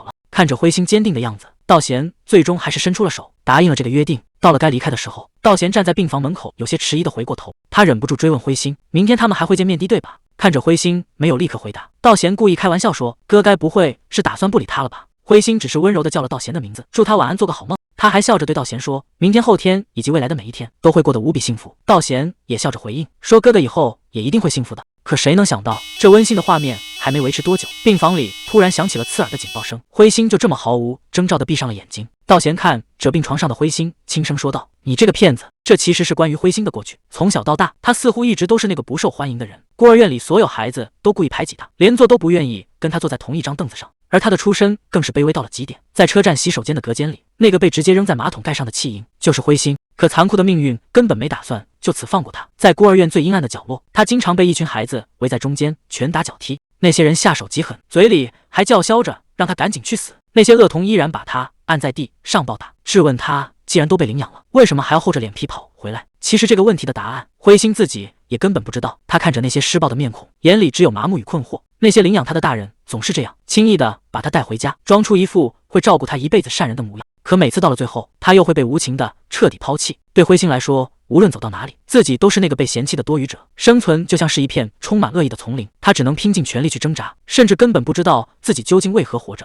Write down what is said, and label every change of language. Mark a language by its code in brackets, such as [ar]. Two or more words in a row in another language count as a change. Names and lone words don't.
[zh] 看着灰星堅定的樣子，道賢最終還是伸出了手，答應了這個約定。到了該離開的時候，道賢站在病房門口，有些遲疑的回過頭，他忍不住追問灰星：“明天他們還會見面的，對吧？” 看着灰星沒有立刻回答，道賢故意開玩笑說：“哥該不會是打算不理他了吧？” 灰星只是溫柔的叫了道賢的名字，祝他晚安，做個好夢。他還笑着對道賢說：“明天、後天以及未來的每一天都會過得無比幸福。” 道賢也笑着回應說：“哥哥以後也一定會幸福的。” 可誰能想到，這溫馨的畫面還沒維持多久，病房裡突然響起了刺耳的警報聲，灰星就這麼毫無徵兆地閉上了眼睛。道賢看着病床上的灰星，輕聲說道：“你這個騙子！” 這其實是關於灰星的過去。從小到大，他似乎一直都是那個不受歡迎的人，孤兒院裡所有孩子都故意排擠他，連坐都不願意跟他坐在同一張凳子上。而他的出身更是卑微到了極點，在車站洗手间的隔間裡，那個被直接扔在馬桶蓋上的棄嬰就是灰星。可殘酷的命運根本沒打算就此放過他，在孤兒院最陰暗的角落，他經常被一群孩子圍在中間，拳打腳踢。那些人下手極狠，嘴裡還叫囂着讓他趕緊去死。那些惡童依然把他按在地上暴打，質問他既然都被領養了，為什麼還要厚着臉皮跑回來？其實這個問題的答案，灰星自己也根本不知道。他看着那些施暴的面孔，眼裡只有麻木與困惑。那些領養他的大人總是這樣輕易地把他帶回家，裝出一副會照顧他一輩子善人的模樣。可每次到了最後，他又會被無情地徹底拋棄。對灰星來說，無論走到哪裡，自己都是那個被嫌棄的多餘者。生存就像是一片充滿惡意的叢林，他只能拼盡全力去掙扎，甚至根本不知道自己究竟為何活着。